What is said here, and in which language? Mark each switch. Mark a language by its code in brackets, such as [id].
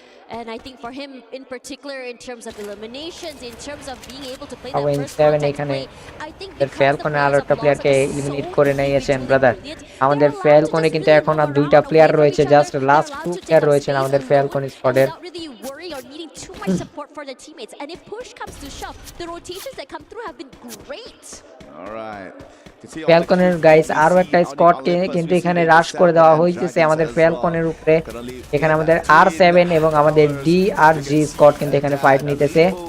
[en] And I think for him in particular, in terms of eliminations, in terms of being able to play that first contact [bn] এখানে [en] play, I think [bn] ফ্যালকনে আরো একটা প্লেয়ারকে eliminate করে নিয়েছেন brother আমাদের ফ্যালকনে কিন্তু এখন আর 2টা প্লেয়ার রয়েছে জাস্ট লাস্ট 2 প্লেয়ার রয়েছেন আমাদের Falcon স্কোয়াডের [en] or needing too much support for their teammates, and if push comes to shove, the rotations that come through have been great. All right. [bn] ফ্যালকনের guys আরো একটা স্কোয়াডকে কিন্তু এখানে রাশ করে দেওয়া হয়েছে আমাদের ফ্যালকনের উপরে এখানে আমাদের R7 এবং আমাদের DRG স্কোয়াড কিন্তু এখানে ফাইট নিতেছে